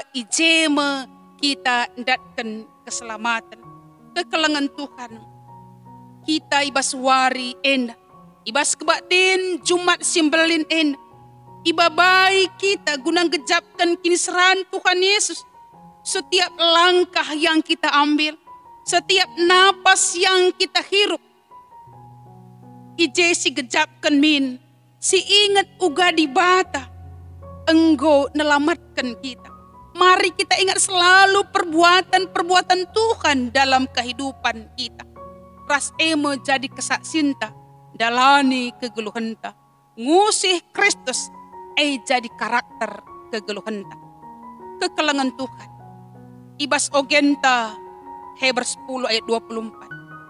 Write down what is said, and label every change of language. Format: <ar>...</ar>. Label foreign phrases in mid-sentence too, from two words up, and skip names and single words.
<btx>ijema kita ndatkan keselamatan kekelengan Tuhan kita ibas wari enda ibas kebatin Jumat simbelin enda ibabai kita gunang gejapkan kini seran Tuhan Yesus</btx> <id>setiap langkah yang kita ambil setiap napas yang kita hirup</id> <btx>ije si gejapkan min si ingat uga di bata enggo nelamatkan kita.</btx> <id>Mari kita ingat selalu perbuatan-perbuatan Tuhan dalam kehidupan kita.</id> <btx>Ras emo jadi kesaksinta dalani kegeluhenta. Ngusih Kristus jadi karakter kegeluhenta. Kekelengan Tuhan. Ibas ogenta Hebrews 10 ayat 24.</btx>